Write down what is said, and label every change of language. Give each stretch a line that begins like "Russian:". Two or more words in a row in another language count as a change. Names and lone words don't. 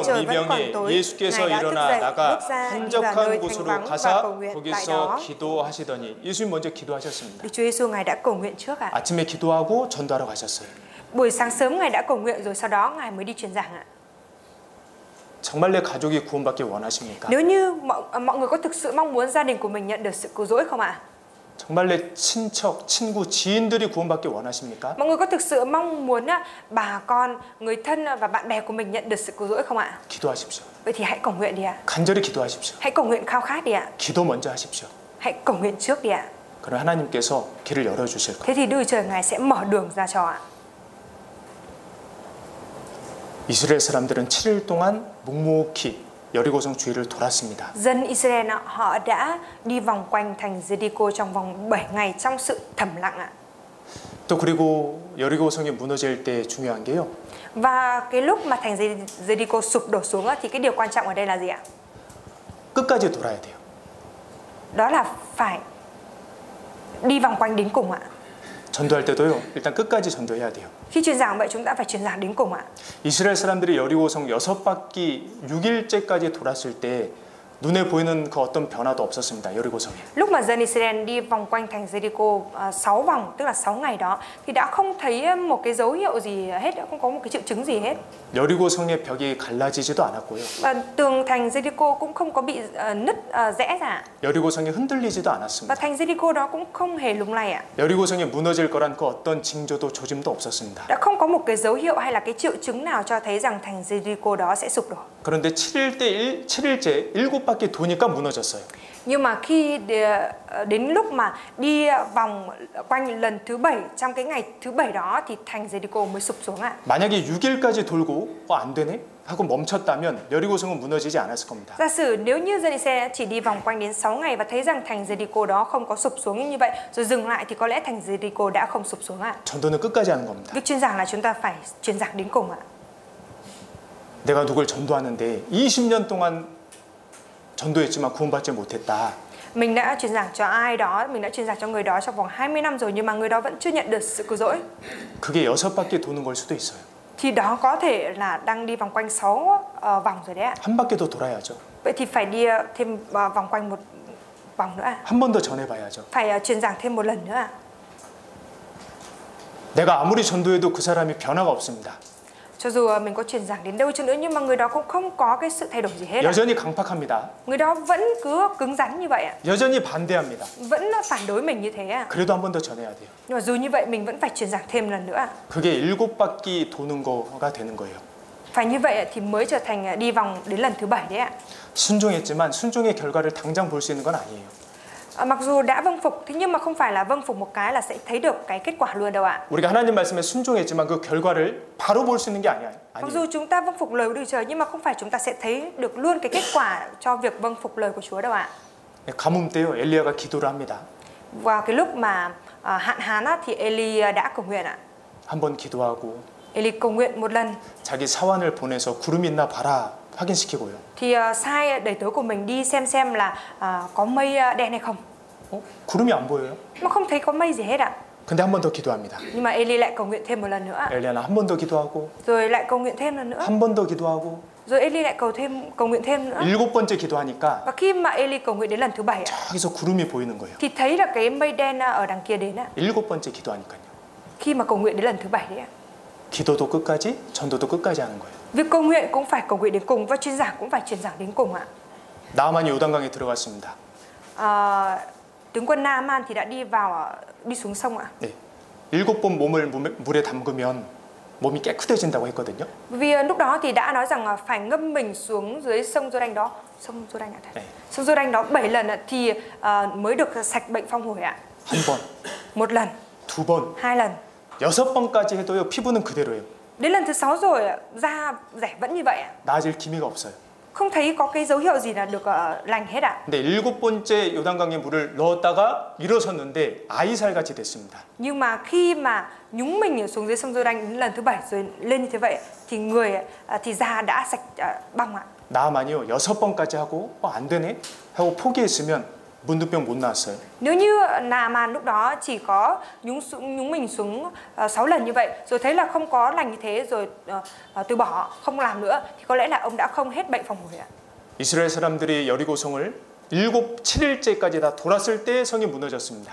Vietnamese: trời vẫn còn
Korean: 미명에
Vietnamese: tối,
Korean: 예수께서
Vietnamese: Ngài đã thức
Korean: 일어나
Vietnamese: dậy,
Korean: 나가
Vietnamese: bước ra, đi vào nơi
Korean: 한적한
Vietnamese: thanh
Korean: 곳으로
Vietnamese: vắng và
Korean: 가사
Vietnamese: cầu nguyện tại
Korean: 거기서
Vietnamese: đó.
Korean: 기도하시더니 예수님 먼저 기도하셨습니다.
Vietnamese: Đức Chúa Giêsu Ngài đã cầu nguyện trước ạ.
Korean: 아침에 기도하고 전도하러 가셨어요.
Vietnamese: Buổi sáng sớm Ngài đã cầu nguyện rồi sau đó Ngài mới đi truyền giảng ạ.
Korean: 정말 내 가족이 구원받길 원하십니까?
Vietnamese: Nếu như mọi người có thực sự mong muốn gia đình của mình nhận được sự cứu rỗi không ạ?
Korean: 정말 내 친척, 친구, 지인들이 구원받길 원하십니까?
Vietnamese: Mọi người có thực sự mong muốn bà con, người thân và bạn bè của mình nhận được sự cứu rỗi không ạ?
Korean: 기도하십시오.
Vietnamese: Vậy thì hãy cầu nguyện đi ạ.
Korean: 간절히 기도하십시오.
Vietnamese: Hãy cầu nguyện khao khát đi ạ.
Korean: 기도 먼저 하십시오.
Vietnamese: Hãy cầu nguyện trước đi ạ.
Korean: 그럼 하나님께서 길을 열어주실 거예요.
Vietnamese: Thế thì Đức Trời Ngài sẽ mở đường ra cho ạ.
Korean: 이스라엘 사람들은 7일 동안 묵묵히 여리고성 주위를 돌았습니다.
Vietnamese: Dân Israel họ đã đi vòng quanh thành Jericho trong vòng 7 ngày trong sự thầm lặng ạ.
Korean: 또 그리고 여리고성이 무너질 때 중요한 게요.
Vietnamese: Và cái lúc mà thành Jericho sụp đổ xuống thì cái điều quan trọng ở đây là gì ạ?
Korean: 끝까지 돌아야 돼요.
Vietnamese: Đó là phải đi vòng quanh đến cùng ạ.
Korean: 전도할 때도요. 일단 끝까지 전도해야 돼요.
Vietnamese: Khi truyền giảng vậy chúng ta phải truyền giảng đến cùng ạ.
Korean: 이스라엘 사람들이 여리고성 6바퀴 6일째까지 돌았을 때 눈에 보이는 그 어떤 변화도 없었습니다. 여리고성에.
Vietnamese: Lúc mà dân Israel đi vòng quanh thành Jericho 6 vòng, tức là 6 ngày đó, thì đã không thấy một cái dấu hiệu gì hết, không có một cái triệu chứng gì hết.
Korean: 여리고성의 벽이 갈라지지도 않았고요.
Vietnamese: Và tường thành Jericho cũng không có bị nứt rẽ ra.
Korean: 여리고성이 흔들리지도
Vietnamese: Và
Korean: 않았습니다.
Vietnamese: thành Jericho đó cũng không hề lung lay ạ.
Korean: 여리고성이 무너질 거란 그 어떤 징조도 조짐도 없었습니다.
Vietnamese: Đã không có một cái dấu hiệu hay là cái triệu chứng nào cho thấy rằng thành Jericho đó sẽ sụp đổ.
Korean: 그런데 7일째 7바퀴 도니까 무너졌어요.
Vietnamese: Nhưng mà khi đến lúc mà đi vòng quanh lần thứ 7 trong cái ngày thứ 7 đó thì thành Jericho mới sụp xuống ạ.
Korean: 만약에 6일까지 돌고 안 되네? 하고 멈췄다면 여리고성은 무너지지 않았을 겁니다.
Vietnamese: Giả sử nếu như dân Israel chỉ đi vòng quanh đến 6 ngày và thấy rằng thành Jericho đó không có sụp xuống như vậy rồi dừng lại thì có lẽ thành Jericho đã không sụp xuống ạ.
Korean: 전도는 끝까지 하는 겁니다.
Vietnamese: Việc truyền giảng là chúng ta phải truyền giảng đến cùng ạ.
Korean: 내가 누굴 전도하는데 20년 동안 전도했지만 구원받지 못했다.
Vietnamese: Mình đã truyền giảng cho ai đó, mình đã truyền giảng cho người đó trong vòng 20 năm rồi nhưng mà người đó vẫn chưa nhận được sự cứu rỗi.
Korean: 그게 6바퀴 도는 걸 수도 있어요.
Vietnamese: Thì đó có thể là đang đi vòng quanh 6 vòng rồi đấy ạ.
Korean: 한 바퀴 더 돌아야죠.
Vietnamese: Vậy thì phải đi thêm vòng quanh một vòng nữa ạ.
Korean: 한 번 더 전해봐야죠.
Vietnamese: Phải truyền giảng thêm một lần nữa ạ.
Korean: 내가 아무리 전도해도 그 사람이 변화가 없습니다.
Vietnamese: Cho dù mình có truyền giảng đến đâu chăng nữa nhưng mà người đó cũng không có cái sự thay đổi gì hết ạ.
Korean: 여전히 강팍합니다.
Vietnamese: Người đó vẫn cứ cứng rắn như vậy ạ.
Korean: 여전히 반대합니다.
Vietnamese: Vẫn phản đối mình như thế ạ.
Korean: 그래도 한 번 더 전해야 돼요.
Vietnamese: Nhưng mà dù như vậy mình vẫn phải truyền giảng thêm lần nữa ạ.
Korean: 그게 7바퀴 도는 거가 되는 거예요.
Vietnamese: Phải như vậy thì mới trở thành đi vòng đến lần thứ 7 đấy ạ.
Korean: 순종했지만 순종의 결과를 당장 볼 수 있는 건 아니에요.
Vietnamese: Mặc dù đã vâng phục thế nhưng mà không phải là vâng phục một cái là sẽ thấy được cái kết quả luôn đâu ạ.
Korean: 우리가 하나님 말씀에 순종했지만 그 결과를 바로 볼 수 있는 게
Vietnamese: Mặc dù chúng ta vâng phục lời của Đức Trời nhưng mà không phải chúng ta sẽ thấy được luôn cái kết quả cho việc vâng phục lời của Chúa đâu ạ.
Korean: 가뭄 때요 엘리야가 기도를 합니다.
Vietnamese: Vào cái lúc mà hạn hán thì Eli đã cầu nguyện ạ.
Korean: 한 번 기도하고
Vietnamese: Eli cầu nguyện một lần
Korean: 자기 사환을 보내서 구름 있나 봐라 확인시키고요.
Vietnamese: thì sai đầy tớ của mình đi xem là có mây đen hay không.
Korean: 구름이 안 보여요.
Vietnamese: Mà không thấy có mây gì hết ạ.
Korean: 근데 한 번 더 기도합니다.
Vietnamese: Nhưng mà Eli lại cầu nguyện thêm một lần nữa ạ.
Korean: 엘리야는 한 번 더 기도하고
Vietnamese: Rồi lại cầu nguyện thêm lần nữa.
Korean: 한 번 더 기도하고
Vietnamese: Rồi Eli lại cầu nguyện thêm nữa.
Korean: 7번째 기도하니까
Vietnamese: Và khi mà Eli cầu nguyện đến lần thứ 7 ạ,
Korean: 저기서 구름이 보이는 거예요.
Vietnamese: thì thấy là cái mây đen ở đằng kia đến ạ.
Korean: 7번째 기도하니까요.
Vietnamese: Khi mà cầu nguyện đến lần thứ 7 đấy ạ.
Korean: 기도도 끝까지, 전도도 끝까지 하는 거예요.
Vietnamese: Việc cầu nguyện cũng phải cầu nguyện đến cùng và truyền giảng cũng phải truyền giảng đến cùng ạ.
Korean: 나만이 요단강에 들어갔습니다.
Vietnamese: Tướng quân Naaman thì đã đi xuống sông ạ.
Korean: 네. 7번 몸을 물에 담그면 몸이 깨끗해진다고 했거든요.
Vietnamese: Vì lúc đó thì đã nói rằng phải ngâm mình xuống dưới sông Giô-đanh đó, sông Giô-đanh ạ.
Korean: 네.
Vietnamese: Sông Giô-đanh đó 7 lần thì mới được sạch bệnh phong hổi ạ.
Korean: 한 번,
Vietnamese: Một lần,
Korean: 2번,
Vietnamese: 2 lần.
Korean: 6번까지 해도요 피부는 그대로예요.
Vietnamese: Đến lần thứ 6 rồi da rẻ vẫn như vậy ạ.
Korean: 나아질 기미가 없어요.
Vietnamese: Không thấy có cái dấu hiệu gì là được lành hết ạ.
Korean: 근데 7번째 요단강에 물을 넣었다가 일어섰는데 아이살같이 됐습니다.
Vietnamese: Nhưng mà khi mà nhúng mình xuống dưới sông Giô-đanh đến lần thứ 7 rồi lên như thế vậy thì người thì da đã sạch bong ạ.
Korean: 나만이요 6번까지 하고 안 되네 하고 포기했으면 문둥병 못 나왔어요.
Vietnamese: Nếu như Naaman lúc đó chỉ có nhúng mình xuống 6 lần như vậy rồi thấy là không có lành như thế rồi từ bỏ không làm nữa thì có lẽ là ông đã không hết bệnh phòng hổi ạ.
Korean: 이스라엘 사람들이 여리고성을 7일째까지 다 돌았을 때 성이 무너졌습니다.